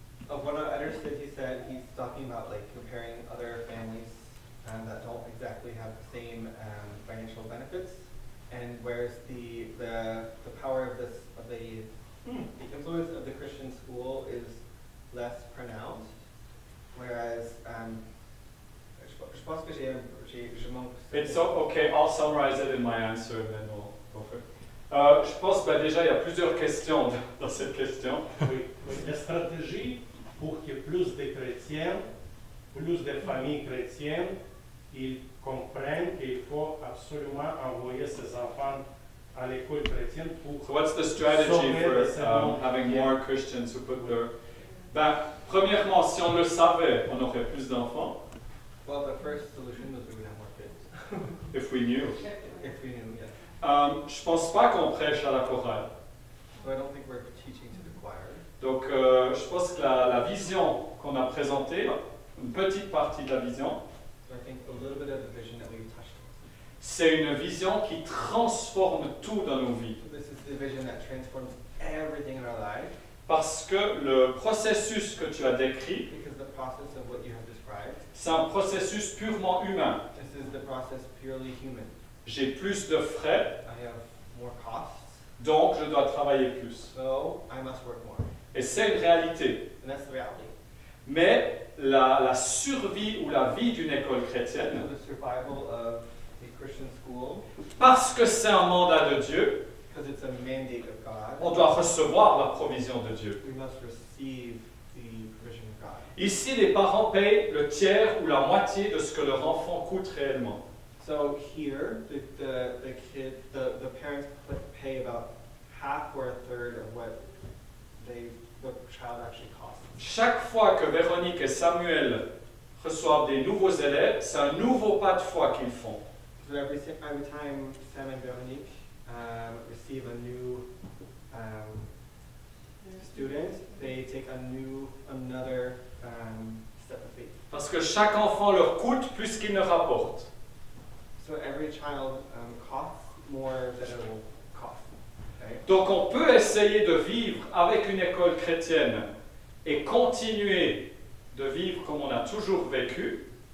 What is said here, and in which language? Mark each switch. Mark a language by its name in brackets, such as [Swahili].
[English] Of what I understood, he said he's talking about like comparing other families that don't exactly have the same financial benefits, and whereas the power of the influence of the Christian school is less pronounced, whereas [French] je pense que je manque. [English] It's okay, I'll summarize it in my answer and then we'll go for it. [French] Je pense déjà il y a plusieurs questions dans cette question. Oui, oui. La stratégie pour qu'il y ait plus de chrétiens, plus de familles chrétiennes, ils comprennent qu'il faut absolument envoyer ses enfants à l'école chrétienne pour [English] So what's the strategy [French] sauver [English] for [French] le cerveau. [English] having more Christians who put their... [French] Ben, premièrement, si on le savait, on aurait plus d'enfants, [English] Well, the first solution was we would have more kids. if we knew. If we knew, yes. [French] Je pense pas qu'on prêche à la chorale. [English] So I don't think we're teaching to the choir. [French] Donc, je pense que la vision qu'on a présentée, une petite partie de la vision, [English] So I think a little bit of the vision that we've touched on. [French] c'est une vision qui transforme tout dans nos vies. [English] So this is the vision that transforms everything in our life, [French] Parce que le processus que tu as décrit, [English] because the process of what you have described, [French] c'est un processus purement humain. [English] this is the process purely human. [French] J'ai plus de frais, [English] I have more costs, [French] donc je dois travailler plus. [English] so I must work more. [French] Et c'est une réalité. [English] And that's the reality. [French] Mais la survie ou la vie d'une école [English] So [French] chrétienne, [English] the survival of a Christian school, [French] parce que c'est un mandat de Dieu, [English] because it's a mandate of God, [French] on doit recevoir la provision de Dieu. [English] we must receive the provision of God. [French] Ici, les parents payent le tiers ou la moitié de ce que leur enfant coûte réellement. [English] So here, the parents pay about half or a third of what the child actually costs. [French] Chaque fois que Véronique et Samuel reçoivent des nouveaux élèves, c'est un nouveau pas de foi qu'ils font. [English] So every time Sam and Veronique receive a new student, they take another step of faith. [French] Parce que chaque enfant leur coûte plus qu'il ne rapporte. [English] So every child costs more than it will cost. Okay? [French] Donc on peut essayer de vivre avec une école chrétienne et continuer de vivre comme on a toujours vécu.